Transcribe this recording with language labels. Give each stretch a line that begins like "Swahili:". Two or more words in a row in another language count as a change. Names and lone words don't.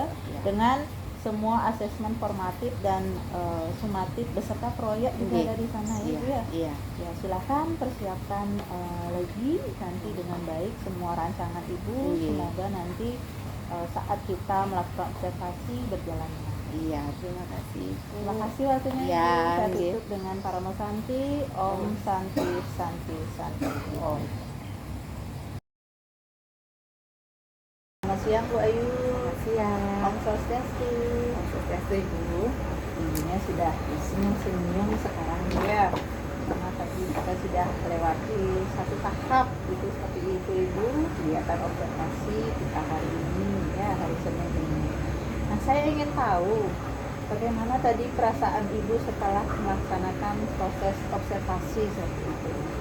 Indonesian: Dengan semua asesmen formatif dan sumatif beserta proyek juga dari sana ya. Ya, silakan persiapkan lagi nanti dengan baik semua rancangan Ibu. Semoga nanti saat kita melakukan observasi berjalan. Iya, terima kasih. Terima kasih waktunya. Ya, saya tutup dengan
Sanskrit: Paramo Santi, Om Santi Santi Santi Om.
Indonesian: siang Bu Ayu. Siang.
Sanskrit: Om Swastiastu. Om Swastiastu Ibu.
Indonesian: Ibunya sudah senyum-senyum sekarang ya. Karena tadi kita sudah melewati satu tahap gitu seperti itu Ibu, kegiatan observasi kita hari ini ya, hari Senin ini. Nah, saya ingin tahu bagaimana tadi perasaan Ibu setelah melaksanakan proses observasi seperti itu.